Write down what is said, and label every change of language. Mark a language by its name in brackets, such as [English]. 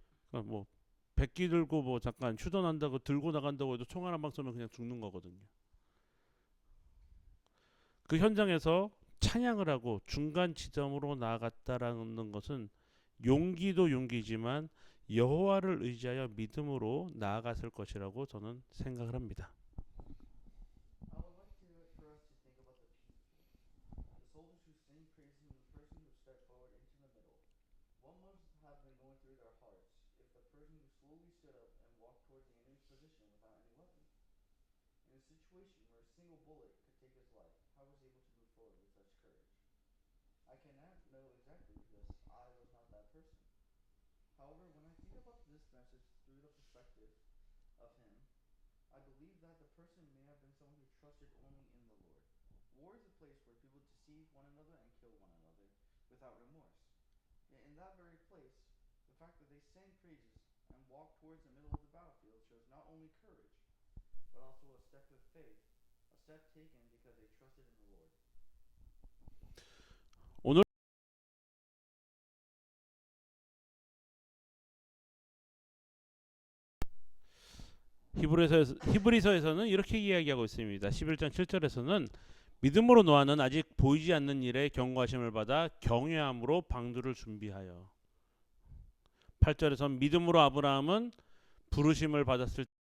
[Korean] 그러니까 뭐 백기 들고 뭐 잠깐 휴전한다고 들고 나간다고 해도 총알 한 방 쏘면 그냥 죽는 거거든요. 그 현장에서 찬양을 하고 중간 지점으로 나아갔다라는 것은 용기도 용기지만 여호와를 의지하여 믿음으로 나아갔을 것이라고 저는 생각을 합니다. [English] I would like for us to think about the people, the soldiers who sing praises and the person who stepped forward into the middle. What must have been going through their hearts if the person who slowly stood up and walked towards the enemy's position without any weapon? In a situation where a single bullet could take his life, how was he able to move forward with such courage? I cannot know exactly because I was not that person. However, when I think about this message through the perspective of him, I believe that the person may have been someone who trusted only in the Lord. War is a place where people deceive one another and kill one another without remorse. Yet in that very place, the fact that they sang praises and walked towards the middle of the battlefield shows not only courage, but also a step of faith, a step taken because they trusted in the Lord. [Korean] 오늘 히브리서에서는 이렇게 이야기하고 있습니다. 11장 7절에서는 믿음으로 노아는 아직 보이지 않는 일에 경고하심을 받아 경외함으로 방주를 준비하여 8절에서는 믿음으로 아브라함은 부르심을 받았을